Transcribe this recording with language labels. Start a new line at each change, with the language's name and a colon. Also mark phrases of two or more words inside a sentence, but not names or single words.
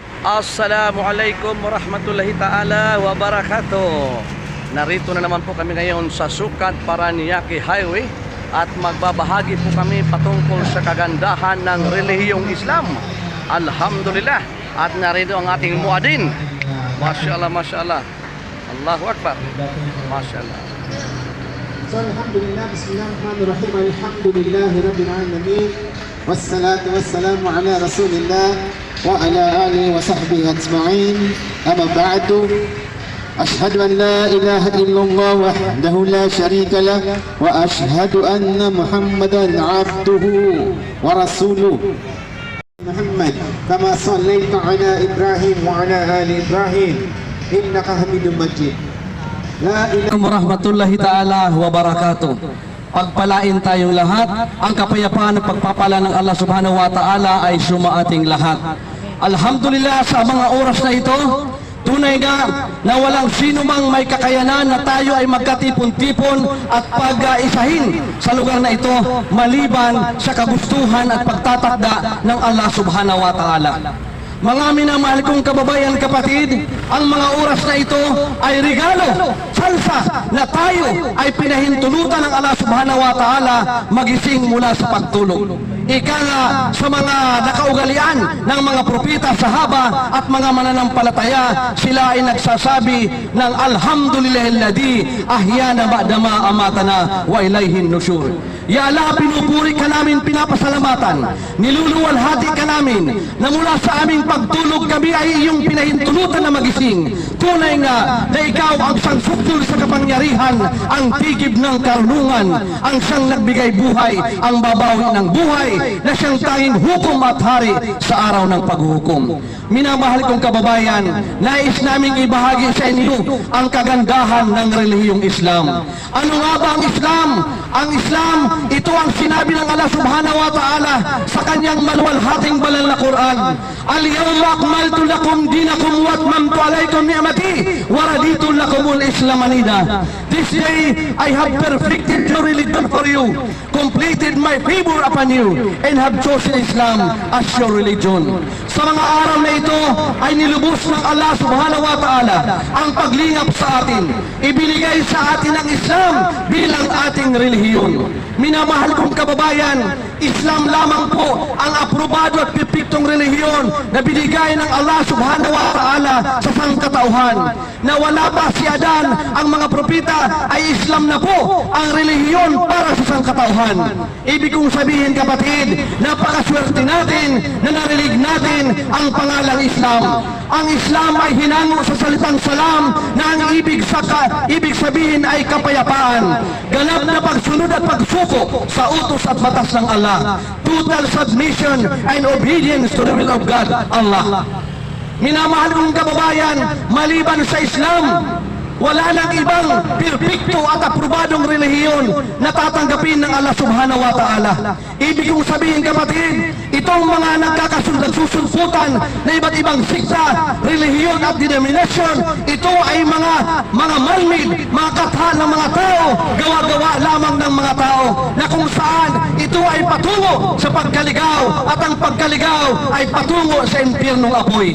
Arabic: السلام عليكم ورحمة الله تعالى وبركاته.
Filipino: Narito na naman po kami ngayon sa Sukat Paranaque Highway at magbabahagi po kami patungkol sa kagandahan ng relihiyong Islam. Alhamdulillah. At narito ang ating muadin.
Arabic: ما شاء الله، ما شاء الله. الله أكبر. ما شاء الله. So, الحمد لله، بسم الله الرحمن الرحيم، الحمد لله رب العالمين، والصلاة والسلام على رسول الله وعلى آله وصحبه أجمعين. أما بعد، أشهد أن لا إله إلا الله وحده لا شريك له وأشهد أن محمدا عبده ورسوله. محمد كما صليت على إبراهيم وعلى آل إبراهيم إنك حميد مجيد. السلام عليكم ورحمة الله تعالى وبركاته.
Filipino: Pagpalain tayong lahat. Ang kapayapaan at pagpapala ng Allah
Arabic: سبحانه وتعالى
Filipino: ay sumaating lahat. Alhamdulillah, sa mga oras na ito, tunay na walang sino mang may kakayanan na tayo ay magkatipon-tipon at pag-isahin sa lugar na ito maliban sa kagustuhan at pagtatakda ng Allah
Arabic: سبحانه وتعالى.
Filipino: Mga minamahal kong kababayan, kapatid, ang mga oras na ito ay regalo, salsa na tayo ay pinahintulutan ng Allah
Arabic: سبحانه وتعالى
Filipino: magising mula sa pagtulog. Ika nga sa mga nakaugalian ng mga propeta, sahaba at mga mananampalataya, sila ay nagsasabi ng
Arabic: الحمد لله الذي أحيانا بعد ما أماتنا وإليه النشور. يا الله,
Filipino: pinupuri ka namin, pinapasalamatan, niluluwalhati ka namin na mula sa aming pagtulog kami ay iyong pinahintulutan na magising. Tunay nga na ikaw ang siyang sukdul sa kapangyarihan, ang tigib ng karunungan, ang siyang nagbigay buhay, ang babawi ng buhay, na siyang tanging hukom at hari sa araw ng paghuhukom. Minamahal kong kababayan, nais naming ibahagi sa inyo ang kagandahan ng relihiyong Islam. Ano nga ba ang Islam? Ang Islam, ito ang sinabi ng Allah
Arabic: سبحانه وتعالى
Filipino: sa kanyang maluwalhating banal na Quran.
Arabic: اليوم أكملت لكم دينكم وأتممت عليكم نعمتي ورضيت لكم الإسلام دينا.
English: This day I have perfected your religion for you, completed my favor upon you, and have chosen Islam as your religion.
Filipino: Sa mga araw na ito ay nilubos ng Allah
Arabic: سبحانه وتعالى
Filipino: ang paglingap sa atin. Ibinigay sa atin ang Islam bilang ating relihiyon. Minamahal kong kababayan, Islam lamang po ang aprobado at pipiktong relihiyon na binigay ng Allah
Arabic: سبحانه وتعالى
Filipino: sa sangkatauhan. Na wala pa si Adan, ang mga propeta ay Islam na po ang relihiyon para sa sangkatauhan. Ibig kong sabihin, kapatid, napakaswerte natin na narinig natin ang pangalang Islam. Ang Islam ay hinango sa salitang salam na ang ibig sabihin ay kapayapaan, ganap na pagsunod at pagsuko sa utos at batas ng Allah,
English: total submission and obedience to the will of God, Allah.
Filipino: Minamahal kong kababayan, maliban sa Islam, wala nang ibang perfecto at aprobadong relihiyon na tatanggapin ng Allah
Arabic: سبحانه وتعالى.
Filipino: Ibig kong sabihin, kapatid, itong mga nagkakasundan-susunputan na iba't ibang sikta, relihiyon at denomination, ito ay mga man-made, mga katha ng mga tao, gawa-gawa lamang ng mga tao, na kung saan ito ay patungo sa pagkaligaw at ang pagkaligaw ay patungo sa impyernong apoy.